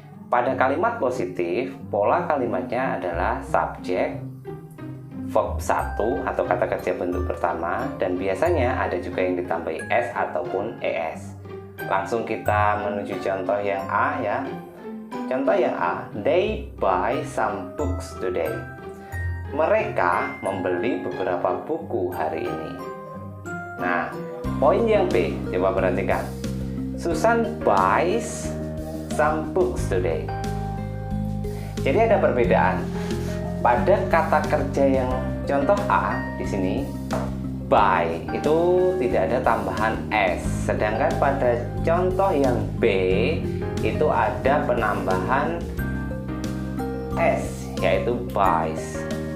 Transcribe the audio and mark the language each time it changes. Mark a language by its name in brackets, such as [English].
[Indonesian] Pada kalimat positif, pola kalimatnya adalah subjek, verb 1 atau kata kerja bentuk pertama, dan biasanya ada juga yang ditambahi s ataupun es. Langsung kita menuju contoh yang A ya. Contoh yang A, [English] they buy some books today. [Indonesian] Mereka membeli beberapa buku hari ini. Nah, poin yang B, coba perhatikan. [English] Susan buys some books today. [Indonesian] Jadi ada perbedaan. Pada kata kerja yang contoh A di sini, buy itu tidak ada tambahan s, sedangkan pada contoh yang B itu ada penambahan s, yaitu buys.